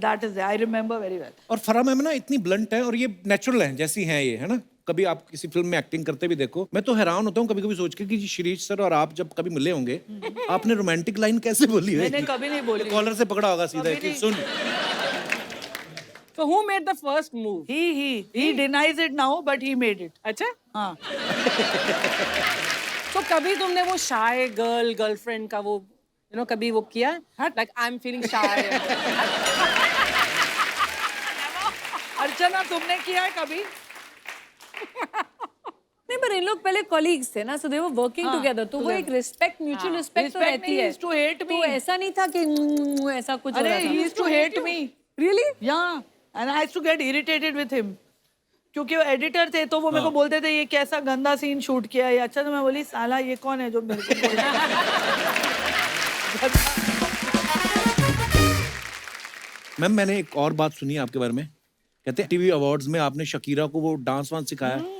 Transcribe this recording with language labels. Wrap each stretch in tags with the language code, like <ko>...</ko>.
<en>That is I remember very well.</en> <hi>और फरा ma'am ना इतनी ब्लंट है और ये नेचुरल है जैसी हैं ये, है ना। कभी आप किसी फिल्म में एक्टिंग करते भी देखो, मैं तो हैरान होता हूँ कभी कभी सोच के कि शिरीष सर और आप जब कभी मिले होंगे, आपने रोमांटिक लाइन कैसे बोली है? मैंने कभी नहीं बोली। कॉलर से पकड़ा होगा सीधा कि सुन।</hi> <en>So who made the first move? He denies it now, but he made it.</en> <hi>अच्छा? हाँ। तो कभी तुमने वो शाय गर्लफ्रेंड का वो कभी वो किया?</hi> <en>Like I'm feeling shy.</en> <hi>अर्चना, तुमने किया है कभी? नहीं, पर इन लोग पहले कॉलीग्स थे ना,</hi> <en>so they were working together,</en> <hi>तो वो एक रिस्पेक्ट, म्यूचुअल रिस्पेक्ट तो रहती है।</hi> <en>He used to hate me.</en> <hi>तो ऐसा नहीं था कि ऐसा कुछ हो अरे, रहा था।</hi> <en>he used to hate me. Really? Yeah, and I used to get irritated with him.</en> <hi>क्योंकि वो एडिटर थे, तो वो मेरे को बोलते थे ये कैसा गंदा सीन शूट किया है। अच्छा, तो मैं बोली साला ये कौन है जो मेरे को बोल रहा है? मैम मैंने एक और बात सुनी है आपके बारे में, कहते हैं टीवी अवार्ड्स में आपने शकीरा को वो डांस वांस सिखाया।</hi>